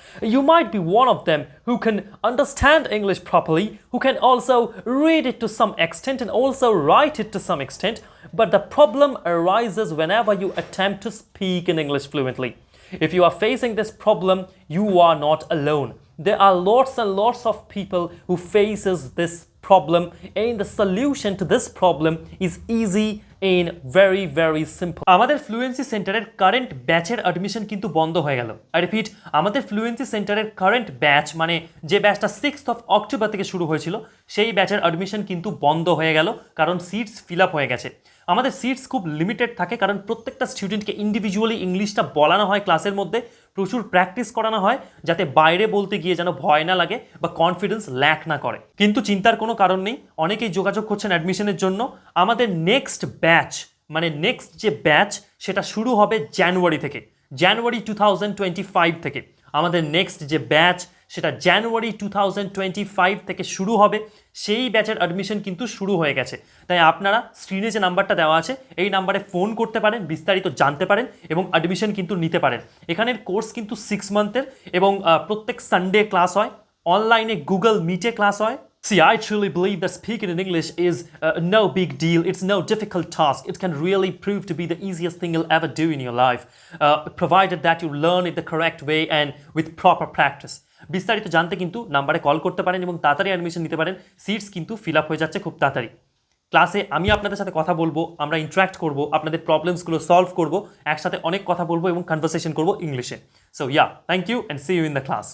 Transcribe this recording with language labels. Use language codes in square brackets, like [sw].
[en] You might be one of them who can understand English properly, who can also read it to some extent and also write it to some extent, but the problem arises whenever you attempt to speak in English fluently. If you are facing this problem, you are not alone. There are lots and lots of people who faces this problem, and the solution to this problem is easy and very simple. [bn] আমাদের fluency সেন্টারের current ব্যাচের admission কিন্তু বন্ধ হয়ে গেল। [en] I repeat, [bn] আমাদের fluency সেন্টারের current batch মানে যে ব্যাচটা 6th of October থেকে শুরু হয়েছিল সেই ব্যাচের অ্যাডমিশন কিন্তু বন্ধ হয়ে গেল, কারণ সিটস ফিল আপ হয়ে গেছে। আমাদের সিটস খুব লিমিটেড থাকে, কারণ প্রত্যেকটা স্টুডেন্টকে ইন্ডিভিজুয়ালি ইংলিশটা বলানো হয়, ক্লাসের মধ্যে প্রচুর প্র্যাকটিস করানো হয়, যাতে বাইরে বলতে গিয়ে যেন ভয় না লাগে বা কনফিডেন্স ল্যাক না করে। কিন্তু চিন্তার কোনো কারণ নেই, অনেকেই যোগাযোগ করছেন অ্যাডমিশনের জন্য। আমাদের নেক্সট ব্যাচ মানে নেক্সট যে ব্যাচ সেটা শুরু হবে জানুয়ারি থেকে, জানুয়ারি 2025 থেকে। আমাদের নেক্সট যে ব্যাচ সেটা জানুয়ারি 2025 থেকে শুরু হবে। সেই ব্যাচের অ্যাডমিশন কিন্তু শুরু হয়ে গেছে। তাই আপনারা স্ক্রিনে যে নাম্বারটা দেওয়া আছে এই নাম্বারে ফোন করতে পারেন, বিস্তারিত জানতে পারেন এবং অ্যাডমিশন কিন্তু নিতে পারেন। এখানের কোর্স কিন্তু 6 মান্থের এবং প্রত্যেক সানডে ক্লাস হয়, অনলাইনে গুগল মিটে ক্লাস হয়। [en] See, I truly believe that speaking in English is no big deal. It's no difficult task. It can really prove to be the easiest thing you'll ever do in your life, provided that you learn it the correct way and with proper practice. [bn] বিস্তারিত জানতে কিন্তু নাম্বারে call করতে পারেন এবং তাড়াতাড়ি admission নিতে পারেন। সিটস কিন্তু ফিল আপ হয়ে যাচ্ছে খুব তাড়াতাড়ি। ক্লাসে আমি আপনাদের সাথে কথা বলবো, আমরা ইন্টারাক্ট করবো, আপনাদের প্রবলেমসগুলো সলভ করবো, একসাথে অনেক কথা বলবো এবং কনভারসেশন করবো ইংলিশে। [en] So yeah, thank you and see you in the class.